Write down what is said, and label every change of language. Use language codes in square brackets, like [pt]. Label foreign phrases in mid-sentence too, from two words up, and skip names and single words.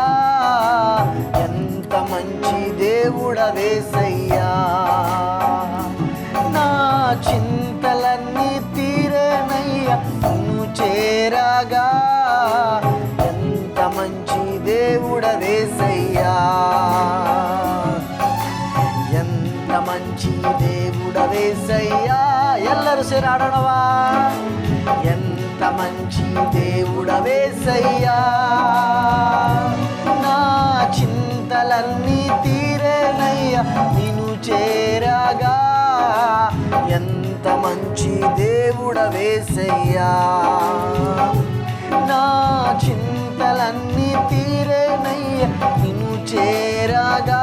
[te] ఎంత మంచి దేవుడవేసయ్యా, నా చింతలన్నీ తీరేనయ్యా నిన్ను చేరగా. మంచి దేవుడవేసయ్యా, ఎంత మంచి దేవుడవేసయ్యా. [kn] ಎಲ್ಲರೂ ಸೇರಿ ಆಡೋಣವಾ. [te] ఎంత మంచి దేవుడవేసయ్యా, నా చింతలన్నీ తీరేనయ్యా నిన్ను చేరగా. ఎంత మంచి దేవుడవేసయ్యా, నా చింతలన్నీ తీరేనయ్యా నిన్ను చేరగా.